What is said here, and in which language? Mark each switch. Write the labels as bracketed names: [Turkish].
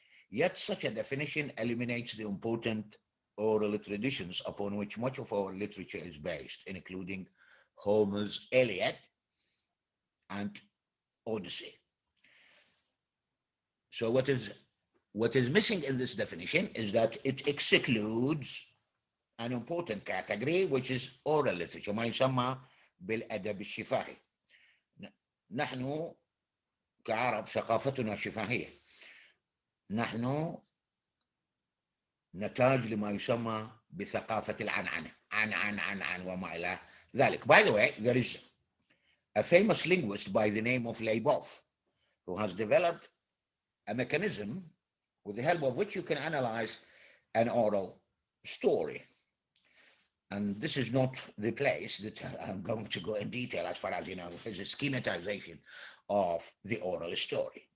[English] Yet such a definition eliminates the important oral traditions upon which much of our literature is based, including Homer's Iliad and Odyssey. So what is missing in this definition is that it excludes an important category, which is oral literature, [Arabic] ما يسمى بالأدب الشفاهي. نحن كعرب ثقافتنا شفاهية. نحن نتاج لما يسمى بثقافة العنعنة، عن وما إلى ذلك. [English] By the way, there is a famous linguist by the name of Leibov who has developed a mechanism with the help of which you can analyze an oral story. And this is not the place that I'm going to go in detail as far as, as a schematization of the oral story.